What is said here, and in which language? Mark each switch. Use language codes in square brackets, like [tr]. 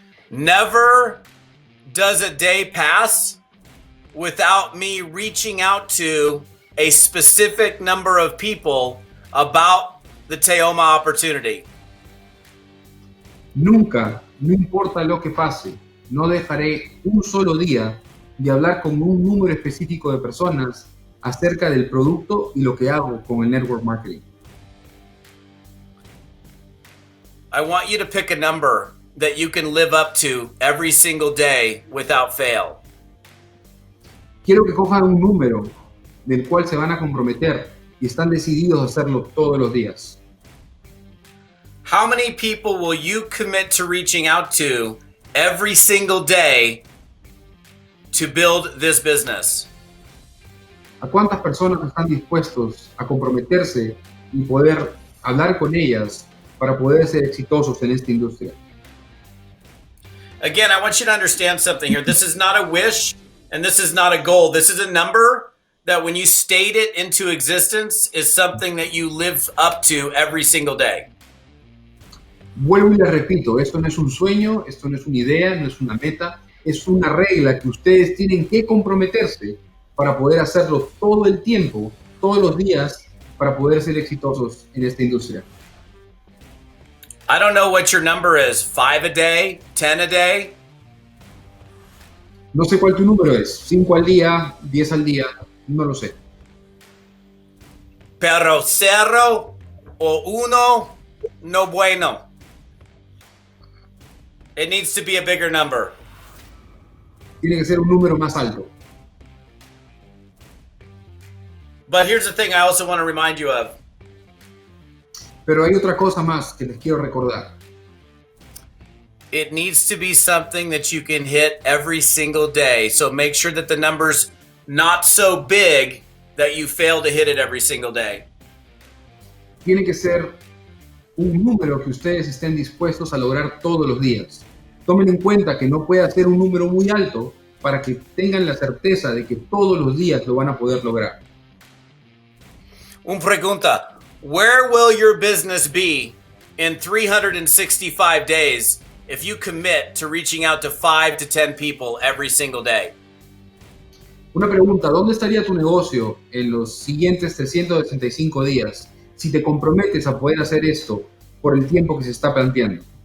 [en] Never does a day pass without me reaching out to a specific number of people about the Teoma opportunity. [es] Nunca, no importa lo que pase, no dejaré un solo día de hablar con un número específico de personas acerca del producto y lo que hago con el network marketing. [en] I want you to pick a number that you can live up to every single day without fail. [es] Quiero que cojan un número del cual se van a comprometer y están decididos a hacerlo todos los días. [en] How many people will you commit to reaching out to every single day to build this business? [es] ¿A cuántas personas están dispuestos a comprometerse y poder hablar con ellas para poder ser exitosos en esta industria? [en] Again, I want you to understand something here. This is not a wish and this is not a goal. This is a number that when you state it into existence is something that you live up to every single day. [es] Vuelvo y les repito, esto no es un sueño, esto no es una idea, no es una meta, es una regla que ustedes tienen que comprometerse para poder hacerlo todo el tiempo, todos los días, para poder ser exitosos en esta industria. [en] I don't know what your number is, 5 a day, 10 a day. [es] No sé cuál tu número es, 5 al día, 10 al día, no lo sé. Pero 0 o 1, no bueno. [en] It needs to be a bigger number. [es] Tiene que ser un número más alto. [en] But here's the thing I also want to remind you of. [es] Pero hay otra cosa más que les quiero recordar. [en] It needs to be something that you can hit every single day. So make sure that the number's not so big that you fail to hit it every single day. [es] Tiene que ser un número que ustedes estén dispuestos a lograr todos los días. Tomen en cuenta que no puede ser un número muy alto para que tengan la certeza de que todos los días lo van a poder lograr. Una pregunta. [en] Where will your business be in 365 days if you commit to reaching out to 5 to 10 people every single day? [es] Una pregunta, ¿dónde estaría tu negocio en los siguientes 365 días si te comprometes a poder hacer esto por el tiempo que se está planteando?